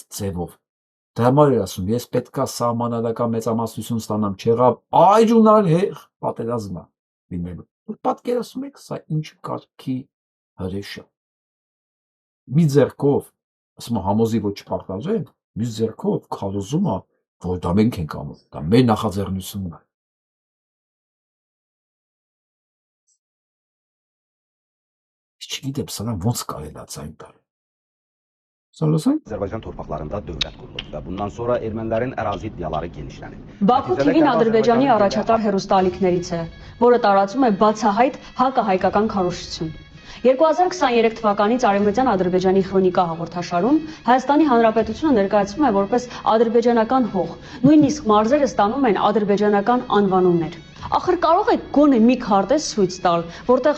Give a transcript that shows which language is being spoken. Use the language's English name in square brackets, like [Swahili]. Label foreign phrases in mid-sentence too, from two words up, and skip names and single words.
[Armenian] ձևով։ Դրա համար էր ասում, ես պետքա սահմանադրական մեծամասնություն ստանամ, չեղավ այժունալ հեղ պատերազմը լինելու։ Պատկերացնում եք, սա ինչ կարգի հրեշ է։ Մի ձեռքով ասում համոզի, որ չպարտաժեն, մյուս ձեռքով քարոզում է, որ դա մենք ենք անում, դա մեր նախաձեռնությունն է։ Չգիտեմ, սրանք ոնց կարելի է ցայն տալ։ [Azerbaijani] Azərbaycan torpaqlarında dövlət qurulub və bundan sonra ermənilərin ərazi iddiaları genişlənib. [Armenian] Բաքու TV-ն Ադրբեջանի առաջատար հեռուստաալիքներից է, որը տարածում է բացահայտ հակահայկական քարոզություն։ 2023 թվականից Արևմտյան Ադրբեջանի քրոնիկա հաղորդաշարում Հայաստանի Հանրապետությունը ներկայացվում է որպես ադրբեջանական հող, նույնիսկ մարզերը ստանում են ադրբեջանական անվանումներ։ Ախր կարող եք գոնե մի քարտեզ ցույց տալ, որտեղ